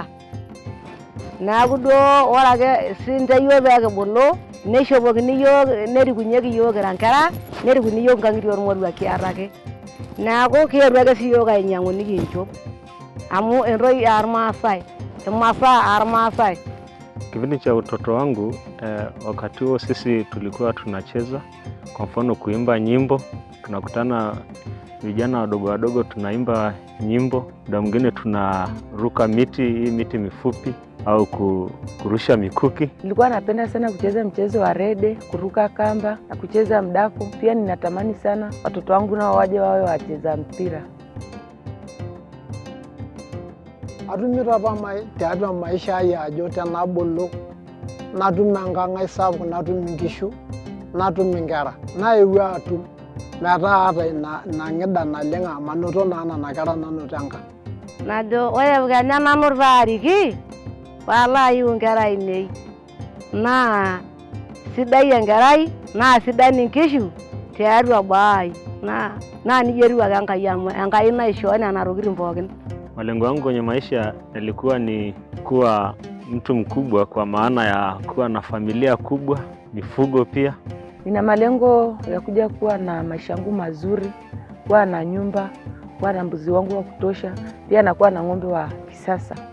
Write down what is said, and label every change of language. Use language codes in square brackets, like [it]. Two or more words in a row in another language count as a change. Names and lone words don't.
[mas] Neeku duo ore ake siinche iyiok peekibulu neishopokini iyiok nerikunyeki iyiok kira nkera nerikuni iyiok nkang'itie ormoruak kiata ake. Neeku kietuo ake siiyiok ainyang'u nikinchop amu entoki ormaasai, imasaa ormaasai. [sw] Kipindi cha utoto wangu wakati huo sisi tulikuwa tunacheza, kwa mfano kuimba nyimbo, tunakutana vijana wadogo wadogo tunaimba nyimbo, muda mwingine tunaruka miti, hii miti mifupi au kurusha mikuki. Nilikuwa napenda sana kucheza mchezo wa rede, kuruka kamba na kucheza mdako. Pia ninatamani sana watoto wangu nao waje wawe wacheza mpira. [mas] Atumito apa tiatua maisha ai ajo tenabulu natum enkang' sapuk, natum inkishu, natum inkera. Naewuo atum metaa ata ina ng'ida naleng' amu anoto naa nena kera nanoto enkang'. Najo ore kenya nanu paariki paalo ayiu inkera ainei naa sidai enkerai naa sidan inkishu tiatua boo ai naa nijia etiu ake Enkai amu Enkai naishoo nena tokitin pookin. [sw] Malengo yangu kwenye maisha yalikuwa ni kuwa mtu mkubwa, kwa maana ya kuwa na familia kubwa, mifugo pia. Nina malengo ya kuja kuwa na maisha yangu mazuri, kuwa na nyumba, kuwa na mbuzi wangu wa kutosha, pia na kuwa na ng'ombe wa kisasa.